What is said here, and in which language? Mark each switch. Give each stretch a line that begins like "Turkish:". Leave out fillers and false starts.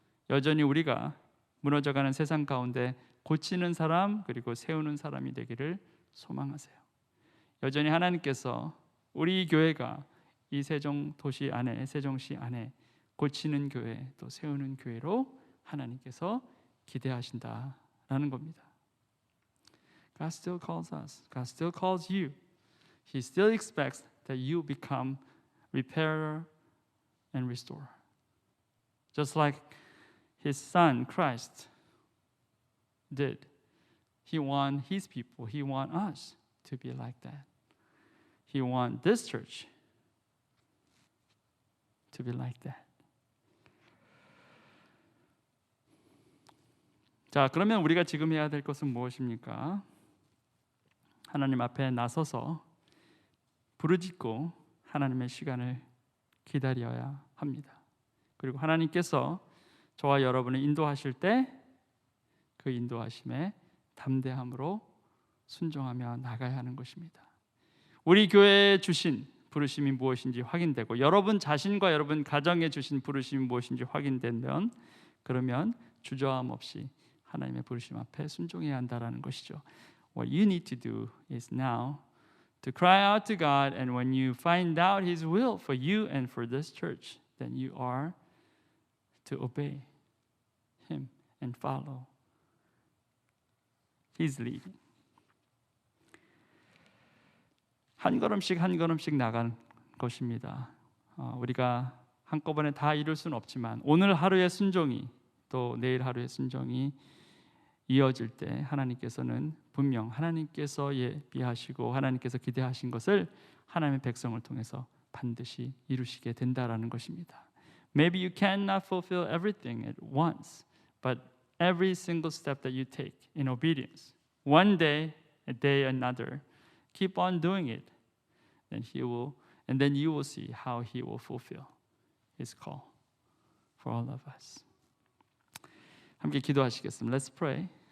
Korean: 여전히 우리가 무너져가는 세상 가운데 고치는 사람 그리고 세우는 사람이 되기를 소망하세요. 여전히 하나님께서 우리 교회가 이 세종도시 안에, 세종시 안에 고치는 교회, 또 세우는 교회로 하나님께서 기대하신다라는 겁니다.
English: God still calls us. God still calls you. He still expects that you become repairer and restorer. Just like His Son, Christ, did. He wants His people, He wants us to be like that. He wants this church to be like that.
Korean: 자, 그러면 우리가 지금 해야 될 것은 무엇입니까? 하나님 앞에 나서서 부르짖고 하나님의 시간을 기다려야 합니다. 그리고 하나님께서 저와 여러분을 인도하실 때 그 인도하심에 담대함으로 순종하며 나가야 하는 것입니다. 우리 교회에 주신 부르심이 무엇인지 확인되고 여러분 자신과 여러분 가정에 주신 부르심이 무엇인지 확인되면 그러면 주저함 없이 하나님의 부르심 앞에 순종해야 한다라는 것이죠.
English: What you need to do is now to cry out to God, and when you find out His will for you and for this church, then you are to obey Him and follow His leading.
Korean: 한 걸음씩 한 걸음씩 나간 것입니다. 우리가 한꺼번에 다 이룰 수는 없지만 오늘 하루의 순종이 또 내일 하루의 순종이 이어질 때 하나님께서는 분명 하나님께서 예비하시고 하나님께서 기대하신 것을 하나님의 백성을 통해서 반드시 이루시게 된다라는 것입니다.
English: Maybe you cannot fulfill everything at once, but every single step that you take in obedience, one day, a day, another, keep on doing it, then you will see how He will fulfill His call for all of us.
Korean: 함께 기도하시겠습니다.
English: Let's pray.